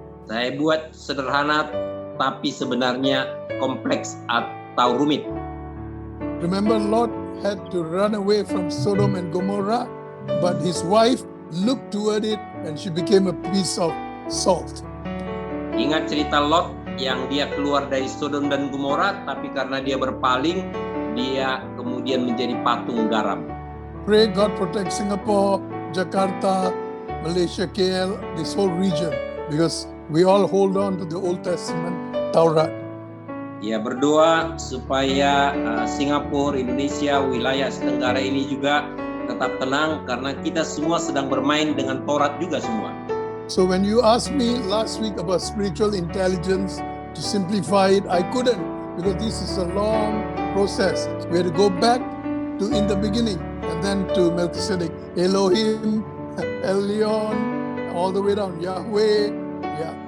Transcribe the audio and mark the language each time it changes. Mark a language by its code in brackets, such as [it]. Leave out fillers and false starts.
[id] Saya buat sederhana, tapi sebenarnya kompleks atau rumit. [en] Remember, Lot had to run away from Sodom and Gomorrah, but his wife looked toward it and she became a piece of salt. [id] Ingat cerita Lot yang dia keluar dari Sodom dan Gomorrah, tapi karena dia berpaling, dia kemudian menjadi patung garam. [en] Pray God protect Singapore, Jakarta, Malaysia, KL, this whole region, because we all hold on to the Old Testament Taurat. [id] Ya, berdoa supaya Singapura, Indonesia, wilayah Asia Tenggara ini juga tetap tenang karena kita semua sedang bermain dengan Taurat juga semua. [en] So when you asked me last week about spiritual intelligence, to simplify it, I couldn't, because this is a long process. We had to go back to in the beginning and then to Melchizedek, Elohim, Elyon, all the way down, Yahweh. Yeah.